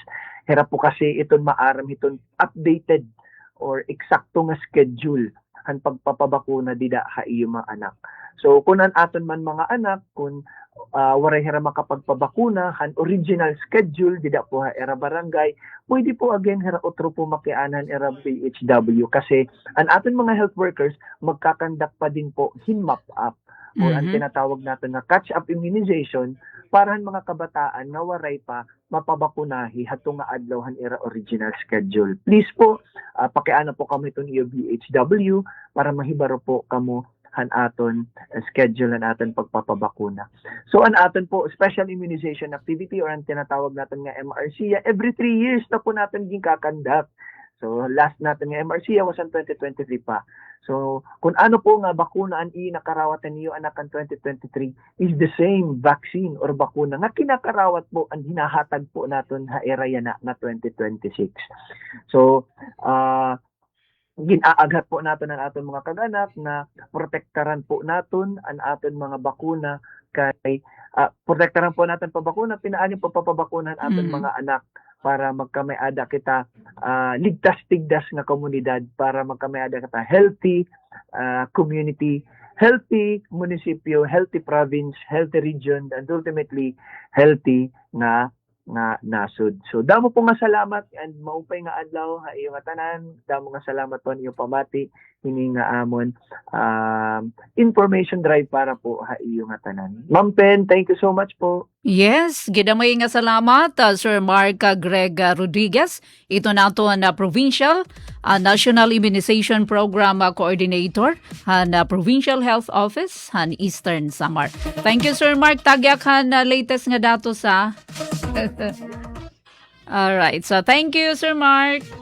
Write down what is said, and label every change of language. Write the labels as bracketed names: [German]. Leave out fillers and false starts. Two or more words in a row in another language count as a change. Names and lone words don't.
[Waray] Hira po kasi iton maaram iton updated or eksakto nga schedule ang pagpapabakuna dida ha iyo mga anak. So kung an aton man mga anak, kung waray hira makapagpabakuna, han [English] original schedule, [Waray] dida po ha era barangay, pwede po again hira otro po makianan era BHW kasi an aton mga [English] health workers [Waray] magkakandak pa din po hinmap up or ang tinatawag natin na [English] catch-up immunization [Waray] para ang mga kabataan na waray pa mapabakunahi hatong nga adlaw han era [English] original schedule. [Waray] Please po, pakiana po kami itong iyo BHW para mahibaro po kamo han aton schedule an aton pagpapabakuna. So an aton po [English] special immunization activity [Waray] or ang tinatawag natin nga MRC, every 3 years na po natin gikakandak. So last natin nga MRC [English] was in [Waray] 2023 pa. So kung ano po nga bakuna ang nakarawatan niyo anak ang 2023 [English] is the same vaccine [Waray] or bakuna nga kinakarawat po ang hinahatag po naton ha era yana na 2026. So ginaaghat po natin ang aton mga kag-anak na protektaran po natin ang aton mga bakuna kay protektaran po natin pabakuna, pinaani po papabakunan aton mga anak para magkamay-ada kita ligtas-tigdas nga komunidad, para magkamay-ada kita [English] healthy community, [Waray] healthy munisipyo, [English] healthy province, healthy region, and ultimately healthy [Waray] nga nasud. So damo po nga salamat and maupay nga adlaw ha iyo nga tanan. Damo nga salamat po niyo pamati hini nga amon [English] information drive [Waray] para po ha iyo nga tanan. [English] Ma'am Pen, thank you so much po. Yes, [Waray] gidamay nga salamat Sir Mark Greg Rodriguez. Ito nato na Provincial National Immunization Program Coordinator han Provincial Health Office han Eastern Samar. [English] Thank you Sir Mark, [Waray] tagyak han latest nga datos sa [English] All right. So thank you Sir Mark.